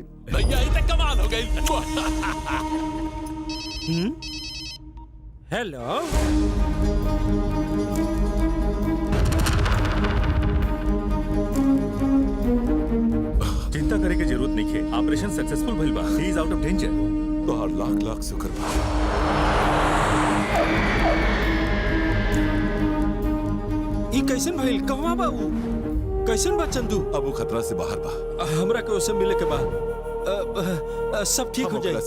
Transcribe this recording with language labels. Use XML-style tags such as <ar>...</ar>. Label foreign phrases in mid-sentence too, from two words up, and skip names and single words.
<bho>भैया ये तो कमाल हो गई। हेलो, चिंता करे के जरूरत नहीं है,</bho> <en>operation successful</en> <bho>भइल बा,</bho> <en>he is out of danger.</en> <bho>तो हर लाख लाख शुक्र बा। ई कैसन भइल? कहवा बा ऊ? कैसन बा चंदू? अब वो खतरा से बाहर बा। हमरा के उसे मिले के बाद सब ठीक हो जाए।</bho>